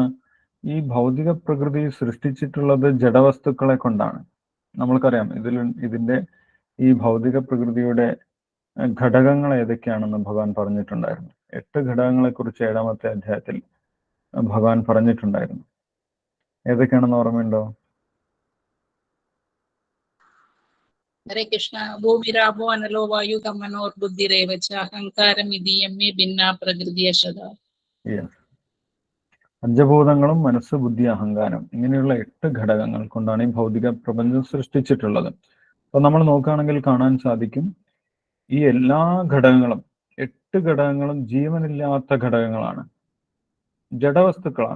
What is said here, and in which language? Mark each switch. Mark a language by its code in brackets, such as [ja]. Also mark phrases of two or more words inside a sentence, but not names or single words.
[ml] ഈ ഭൗതിക പ്രകൃതി സൃഷ്ടിച്ചിട്ടുള്ളത് ജഡവസ്തുക്കളെ കൊണ്ടാണ്. നമ്മൾക്കറിയാം ഇതിന്റെ ഈ ഭൗതിക പ്രകൃതിയുടെ ഘടകങ്ങൾ ഏതൊക്കെയാണെന്ന് ഭഗവാൻ പറഞ്ഞിട്ടുണ്ടായിരുന്നു. 8 ഘടകങ്ങളെ കുറിച്ച് 7ാമത്തെ അധ്യായത്തിൽ ഭഗവാൻ പറഞ്ഞിട്ടുണ്ടായിരുന്നു. ഏതൊക്കെയാണെന്ന് ഓർമ്മയുണ്ടോ? [sa] हरे कृष्ण। भूमिरापो अनलो वायु कमनोर बुद्धिरेव च अहंकारम इदीयं मे भिन्ना प्रकृति अशदा. [ml] പഞ്ചഭൂതങ്ങളും മനസ്സ്, ബുദ്ധി, അഹങ്കാരം ഇങ്ങനെയുള്ള 8 ഘടകങ്ങൾ കൊണ്ടാണ് ഈ ഭൗതിക പ്രപഞ്ചം സൃഷ്ടിച്ചിട്ടുള്ളത്. അപ്പൊ നമ്മൾ നോക്കുകയാണെങ്കിൽ കാണാൻ സാധിക്കും ഈ എല്ലാ ഘടകങ്ങളും 8 ഘടകങ്ങളും ജീവനില്ലാത്ത ഘടകങ്ങളാണ്, ജഡവസ്തുക്കളാണ്.